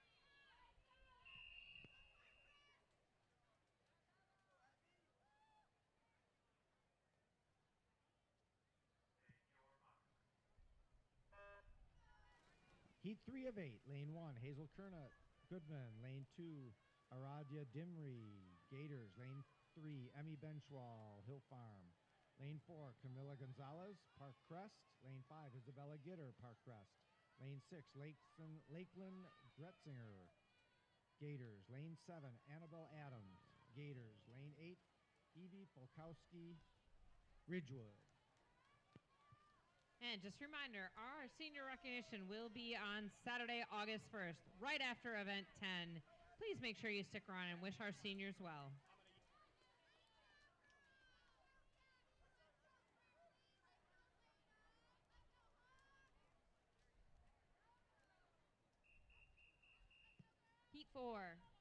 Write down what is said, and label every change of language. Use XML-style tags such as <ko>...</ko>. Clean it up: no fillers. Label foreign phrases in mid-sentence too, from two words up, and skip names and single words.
<en>Heat 3 of 8, lane 1, Hazel Kernut, Goodman. Lane 2, Aradia Dimri, Gators. Lane 3, Emmy Benchwall, Hill Farm. Lane 4, Camila Gonzalez, Parkcrest. Lane 5, Isabella Gitter, Parkcrest. Lane 6, Lakeland Gretzinger, Gators. Lane 7, Annabelle Adams, Gators. Lane 8, Evie Polkowski, Ridgewood. And just a reminder, our senior recognition will be on Saturday, August 1st, right after event 10. Please make sure you stick around and wish our seniors well. Heat 4.</en>